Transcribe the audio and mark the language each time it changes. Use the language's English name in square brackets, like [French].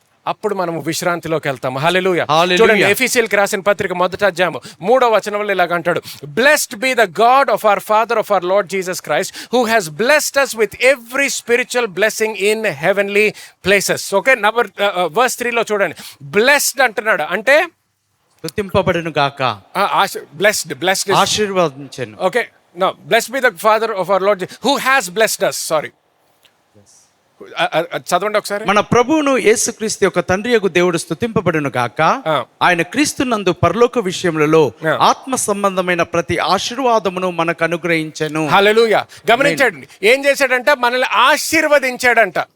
[Telugu] అప్పుడు మనము విశ్రాంతిలోకి వెళ్తాము. హల్లెలూయా. చూడండి, ఎఫెసీయులకు రాసిన పత్రిక 1వ అధ్యాయము 3వ వచనంలో ఇలాగ అంటాడు, [English] Blessed be the God of our father of our Lord Jesus Christ who has blessed us with every spiritual blessing in heavenly places. [Telugu] Okay, verse 3లో చూడండి, బ్లెస్డ్ అంటున్నాడు అంటే స్తుతింపబడును గాక, [English] blessed [Telugu] ఆశీర్వదించెను. [English] Okay, no, blessed be the father of our Lord who has blessed us. [Telugu] Sorry, చదవండి ఒకసారి. మన ప్రభువును యేసుక్రీస్తు యొక్క తండ్రియగు దేవుడు స్తుతింపబడును గాక, ఆయన క్రీస్తునందు పరలోక విషయములలో ఆత్మ సంబంధమైన ప్రతి ఆశీర్వాదమును మనకు అనుగ్రహించెను. హల్లెలూయా. గమనించండి, ఏం చేశాడంట? మనల్ని ఆశీర్వదించాడంట.